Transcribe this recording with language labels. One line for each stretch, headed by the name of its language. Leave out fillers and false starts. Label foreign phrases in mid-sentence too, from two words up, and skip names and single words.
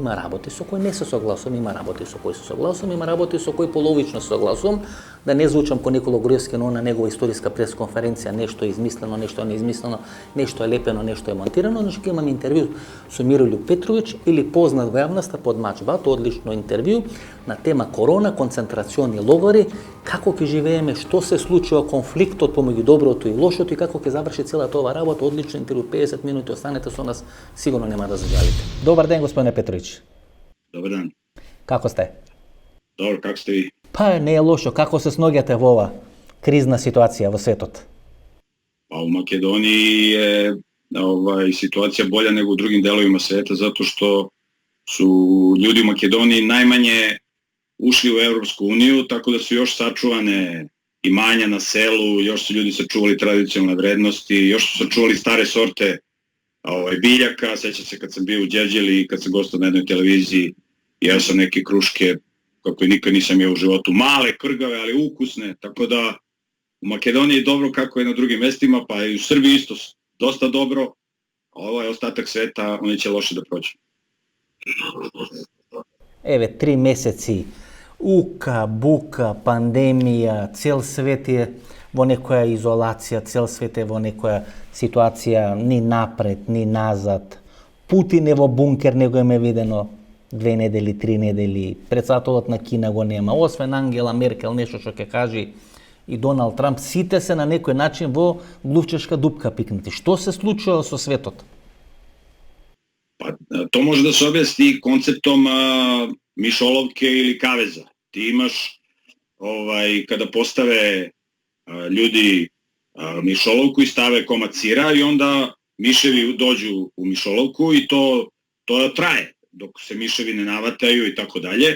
Macedonian: Има работи со кои не се согласувам, има работи со кои се согласувам, има работи со кои половично се согласувам, да не звучам ко Никола Груевски на негова историска пресконференција, нешто е измислено, нешто не е измислено, нешто е лепено, нешто е монтирано, значи ќе имам интервју со Мирољуб Петровиќ или познат во јавноста Подмач Бато, одлично интервју на тема корона, концентрациони логори, како ќе живееме, што се случува, конфликтот помеѓу доброто и лошото и како ќе заврши целата ова работа. Одлично интервју, 50 минути, останете со нас, сигурно нема да зажалите. Добар ден, господине Петровиќ. Добар ден. Како сте? Добро, како сте ви? Па не е лошо, како се сноѓате во ова кризна ситуација во светот?
Serbian: Па у Македонiji je situacija bolja nego u drugim delovima sveta zato što su ljudi u Makedoniji najmanje ušli u Evropsku uniju, tako da su još sačuvane imanja na selu, još su ljudi sačuvali tradicionalne vrednosti, još su sačuvali stare sorte biljaka. Sećam se kad sam bio u Đerđeli, kad sam gostao na jednoj televiziji, jeo sam neke kruške kako nikad nisam jeo u životu, male, krgave, ali ukusne, tako da u Makedoniji je dobro kako je na drugim mestima, pa i u Srbiji isto dosta dobro, a ovaj ostatak sveta, oni će loše da prođe.
Macedonian: Еве, 3 месеци, ука, бука, пандемија, цел свет е во некоја изолација, цел свет е во некоја ситуација ни напред, ни назад. Путин е во бункер, него е видено 2 недели, 3 недели, председателот на Кина го нема, освен Ангела Меркел, нешто што ќе кажи и Доналд Трамп, сите се на некој начин во глувчешка дупка пикнати. Што се случува со светот?
Serbian: Pa, to može da se objasni konceptom mišolovke ili kaveza. Ti imaš, kada postave ljudi mišolovku i stave komad sira i onda miševi dođu u mišolovku i to traje dok se miševi ne navataju i tako dalje.